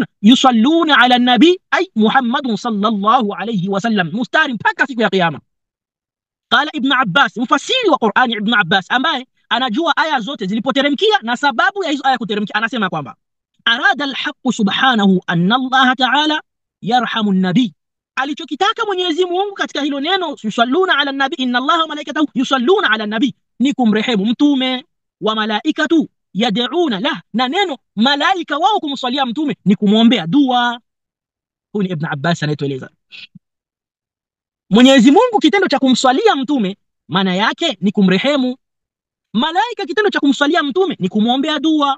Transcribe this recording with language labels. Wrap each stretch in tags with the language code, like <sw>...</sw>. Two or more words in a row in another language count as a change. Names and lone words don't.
<ar>يصلون على النبي أي محمد صلى الله عليه وسلم,</ar> <sw>mustari mpaka siku ya kiyama. Qala Ibn Abbas, mfasiri wa Qur'ani Ibn Abbas ambaye anajua aya zote zilipoteremkia na sababu ya hizo aya kuteremkia, anasema kwamba</sw> <ar>أراد الحق سبحانه أن الله تعالى يرحم النبي,</ar> <sw>alichokitaka Mwenyezi Mungu katika hilo neno</sw> <ar>يصلون على النبي إن الله وملائكته يصلون على النبي,</ar> <sw>ni kumrehemu mtume,</sw> <ar>والملائكة يدعون له,</ar> <sw>na neno malaika wao kumswalia mtume ni kumwombea dua. Huyu ni Ibn Abbas anayetueleza Mwenyezi Mungu kitendo cha kumswalia mtume maana yake ni kumrehemu, malaika kitendo cha kumswalia mtume ni kumwombea dua.</sw>